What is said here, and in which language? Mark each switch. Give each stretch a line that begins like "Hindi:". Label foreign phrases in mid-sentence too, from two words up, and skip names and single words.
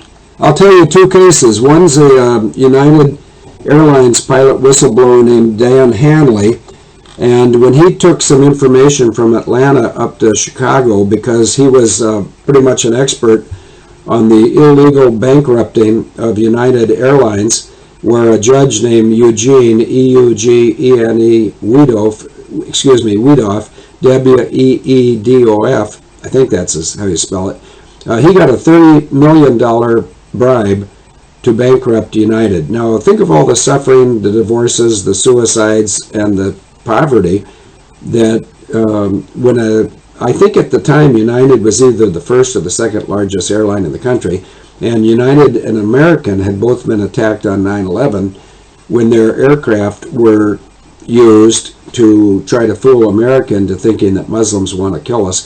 English: I'll tell you two cases. One's a United Airlines pilot whistleblower named Dan Hanley, and when he took some information from Atlanta up to Chicago, because he was pretty much an expert on the illegal bankrupting of United Airlines, where a judge named Eugene, E-U-G-E-N-E, Weedoff, W-E-E-D-O-F, I think that's how you spell it, he got a $30 million bribe to bankrupt United. Now think of all the suffering, the divorces, the suicides, and the poverty that I think at the time United was either the first or the second largest airline in the country, and United and American had both been attacked on 9/11 when their aircraft were used to try to fool America into thinking that Muslims want to kill us.